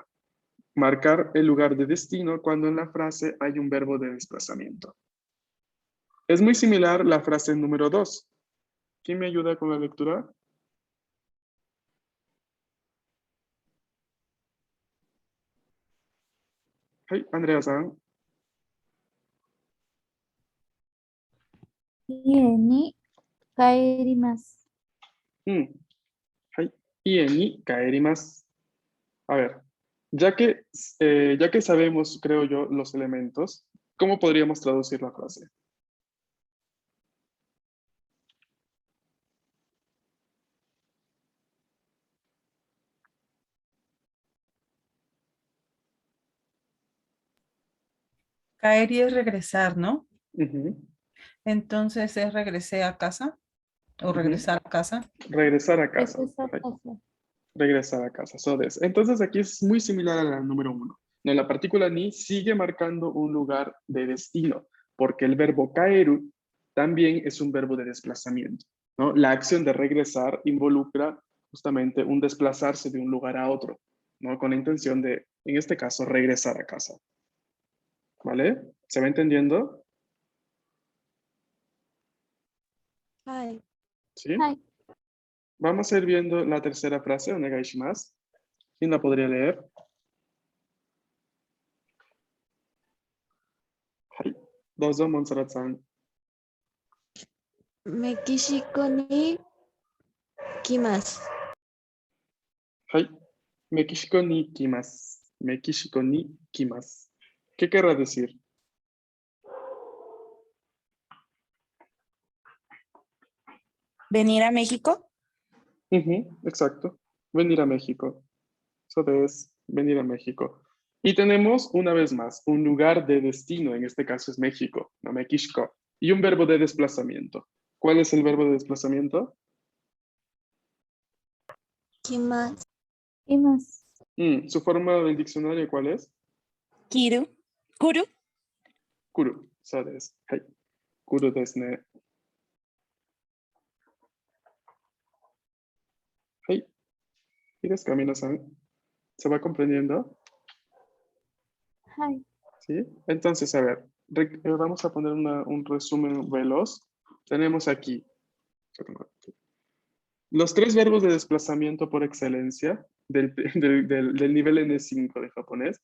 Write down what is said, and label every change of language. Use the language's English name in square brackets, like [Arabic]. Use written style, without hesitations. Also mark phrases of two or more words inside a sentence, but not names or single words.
[Spanish] Marcar el lugar de destino cuando en la frase hay un verbo de desplazamiento. Es muy similar la frase número 2. ¿Quién me ayuda con la lectura? Hey, Andrea-san. [Japanese] 家に帰ります。はい。家に帰ります. [Spanish] A ver, ya que sabemos, creo yo, los elementos, ¿cómo podríamos traducir la frase? Caer y es regresar, ¿no? Ujú. Entonces es regresé a casa o regresar a casa. Regresar a casa. Regresar a Right. casa. Regresar a casa. [English] So this. [Spanish] Entonces aquí es muy similar a la número 1. No, la partícula ni sigue marcando un lugar de destino, porque el verbo kaeru también es un verbo de desplazamiento, ¿no? La acción de regresar involucra justamente un desplazarse de un lugar a otro, ¿no? Con la intención de, en este caso, regresar a casa. ¿Vale? ¿Se va entendiendo? Hi. ¿Sí? Hi. Vamos a ir viendo la tercera frase, [Japanese] お願いします. [Spanish] ¿Quién la podría leer? Hai. Dozo, Montserrat-san. [Japanese] メキシコに来ます。はい。メキシコに来ます. メキシコに来ます. [Spanish] ¿Qué querrá decir? ¿Venir a México? Exacto. Venir a México. Eso es venir a México. Y tenemos una vez más un lugar de destino, en este caso es México, no México, y un verbo de desplazamiento. ¿Cuál es el verbo de desplazamiento? [Japanese] 来ます。います。 [Spanish] Su forma del diccionario, ¿cuál es? Kiru. Kuru. Kuru. Eso es. Hai. [Japanese] 来るですね. Hai. ¿Y ですか、皆さん? [Spanish] ¿Se va comprendiendo? はい。 ¿Sí? Entonces, a ver, vamos a poner un resumen veloz. Tenemos aquí los 3 verbos de desplazamiento por excelencia del nivel N5 de japonés.